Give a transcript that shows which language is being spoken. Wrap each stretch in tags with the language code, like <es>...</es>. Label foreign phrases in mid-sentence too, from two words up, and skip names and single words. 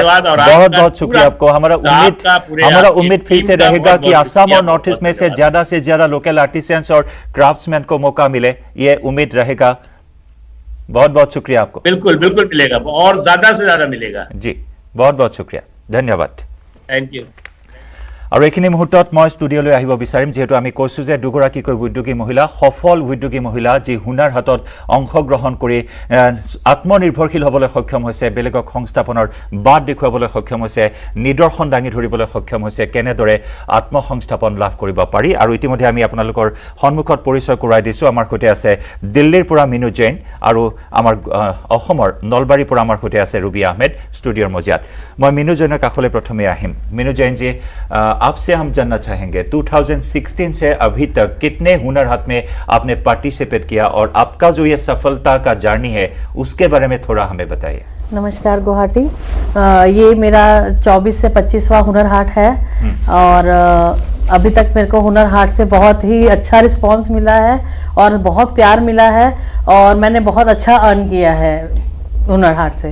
<hi>बहुत बहुत शुक्रिया आपको। हमारा उम्मीद फिर से रहेगा कि असम और नॉर्थ ईस्ट में से ज्यादा</hi> <en>local artisans</en> <hi>और क्राफ्ट्समैन को मौका मिले, ये उम्मीद रहेगा। बहुत बहुत शुक्रिया आपको। बिल्कुल बिल्कुल मिलेगा, और ज्यादा से ज्यादा मिलेगा जी। बहुत बहुत शुक्रिया, धन्यवाद।</hi> <en>thank you.</en> <as>और এইখিনি মুহূৰ্তত মই ষ্টুডিঅ'লৈ আহিব বিচাৰিম, যিহেতু আমি কৈছোঁ যে দুগৰাকীকৈ উদ্যোগী মহিলা, সফল উদ্যোগী মহিলা, যি হুনাৰ হাতত অংশগ্ৰহণ কৰি আত্মনিৰ্ভৰশীল হ'বলৈ সক্ষম হৈছে, বেলেগক সংস্থাপনৰ বাট দেখুৱাবলৈ সক্ষম হৈছে, নিদৰ্শন দাঙি ধৰিবলৈ সক্ষম হৈছে, কেনেদৰে আত্মসংস্থাপন লাভ কৰিব পাৰি। আৰু ইতিমধ্যে আমি আপোনালোকৰ সন্মুখত পৰিচয় কৰাই দিছোঁ। আমাৰ সৈতে আছে দিল্লীৰ পৰা মিনু জৈন, আৰু আমাৰ অসমৰ নলবাৰীৰ পৰা আমাৰ সৈতে আছে ৰুবি আহমেদ ষ্টুডিঅ'ৰ মজিয়াত। মই মিনু জৈনৰ কাষলৈ প্ৰথমে আহিম।</as> <hi>মিনু জৈন जी, आपसे हम जानना चाहेंगे 2016 से अभी तक कितने हुनर हाट में आपने पार्टिसिपेट किया, और आपका जो ये सफलता का जर्नी है उसके बारे में थोड़ा हमें बताइए। नमस्कार गुवाहाटी, ये मेरा 24 से 25वां हुनर हाट है, और अभी तक मेरे को हुनर हाट से बहुत ही अच्छा रिस्पांस मिला है और बहुत प्यार मिला है, और मैंने बहुत अच्छा अर्न किया है हुनर हाट से।</hi>